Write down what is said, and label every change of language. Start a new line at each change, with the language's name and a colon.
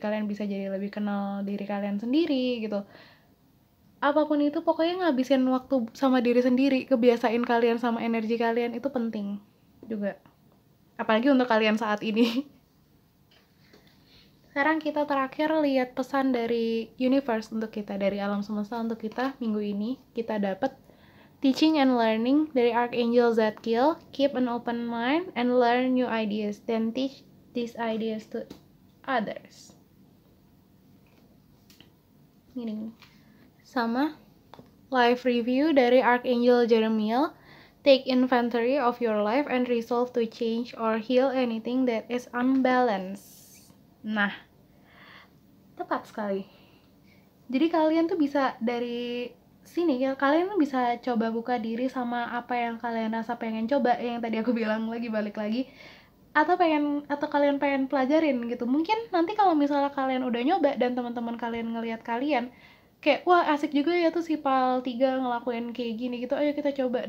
Indonesian: Kalian bisa jadi lebih kenal diri kalian sendiri gitu. Apapun itu, pokoknya ngabisin waktu sama diri sendiri, kebiasain kalian sama energi kalian itu penting juga, apalagi untuk kalian saat ini. Sekarang kita terakhir lihat pesan dari universe untuk kita, dari alam semesta untuk kita minggu ini. Kita dapat
English: teaching and learning
Indonesian: dari Archangel Zadkiel.
English: Keep an open mind and learn new ideas, then teach these ideas to others.
Indonesian: Ini sama
English: life review
Indonesian: dari Archangel Jeremiel.
English: Take inventory of your life and resolve to change or heal anything that is unbalanced.
Indonesian: Nah, tepat sekali. Jadi kalian tuh bisa dari sini ya, kalian tuh bisa coba buka diri sama apa yang kalian rasa pengen coba, yang tadi aku bilang lagi, balik lagi, atau kalian pengen pelajarin gitu. Mungkin nanti kalau misalnya kalian udah nyoba dan teman-teman kalian ngelihat kalian kayak wah asik juga ya tuh si Pal 3 ngelakuin kayak gini gitu, ayo kita coba.